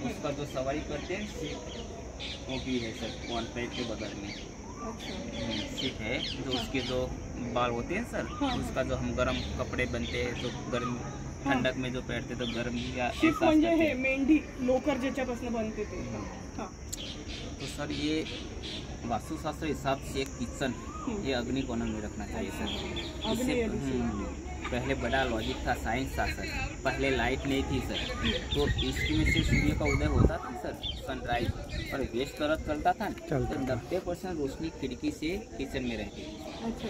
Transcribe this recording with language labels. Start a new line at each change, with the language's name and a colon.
Hindi: उसका जो सवारी करते हैं सीट वो भी है सर, वन पैड के बगल में सीट है। जो उसके जो बाल होते हैं सर, उसका जो हम गर्म कपड़े बनते हैं, जो गर्म ठंडक में जो पहनते तो गर्म या
Marathi: शिप म्हणजे हे मेंढी लोकर ज्याच्यापासून बनते ते। हाँ।
Hindi: तो सर ये वास्तुशास्त्र हिसाब से एक किचन ये अग्नि कोण में रखना चाहिए सर। इससे पहले बड़ा लॉजिक था, साइंस था सर। पहले लाइट नहीं थी सर, तो ईस्ट में से सूर्य का उदय होता था सर, सनराइज, और वेस्ट तरफ चलता था, तो 90% रोशनी खिड़की से किचन में रहती है।